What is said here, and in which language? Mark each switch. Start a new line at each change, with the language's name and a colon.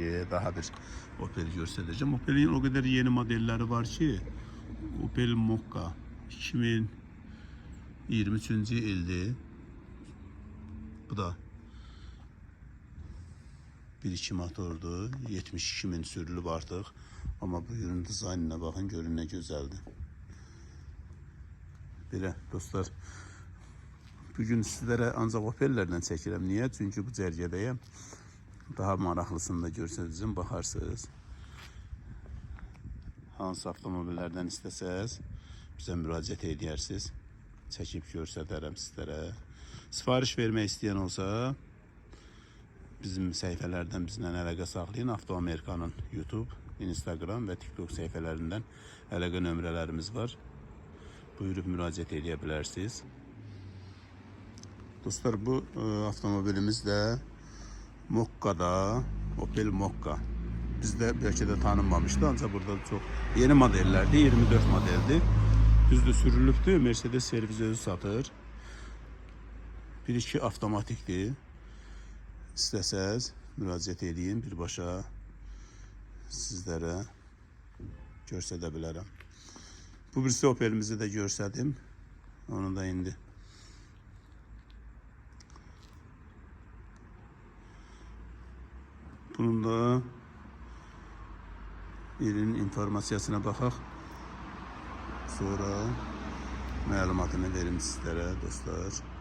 Turkish: Daha bir Opel göstereceğim. Opel'in o kadar yeni modelleri var ki, Opel Mokka 2023 ildi.
Azerbaijani: Bu da 1.2 motordu. 72 bin sürülüb artıq.
Turkish: Ama bu ürün dizaynına bakın, görün ne güzeldi.
Azerbaijani: Belə dostlar, bugün sizlere ancaq Opel'lerden çəkirəm. Niye? Çünkü bu cərgədəyəm. Daha maraqlısını da görsənəcəm, baxarsınız. Hansı avtomobillərdən istəsəz bizə müraciət edərsiniz. Çəkib göstərərəm sizlərə. Sifariş vermək istəyən olsa bizim səhifələrdən bizlə əlaqə saxlayın. Avto Amerikanın YouTube, Instagram və TikTok səhifələrindən əlaqə nömrələrimiz var. Buyurub müraciət edə bilərsiniz. Dostlar, bu avtomobilimiz də Mokka'da, Opel Mokka.
Turkish: Bizdə belki de tanınmamıştı, ancaq burada çok yeni modellerdi, 24 modeldi.
Azerbaijani: Düzdür, sürülübdür, Mercedes servis özü satır. 1.2 avtomatikdir. İstəsəz müraciət edin, birbaşa sizlərə göstərə bilərəm. Bu birisi Opel'imizi de görsədim. Onu da indi bunun da ürün informasiyasına baxaq. Sonra məlumatını verim sizlərə dostlar.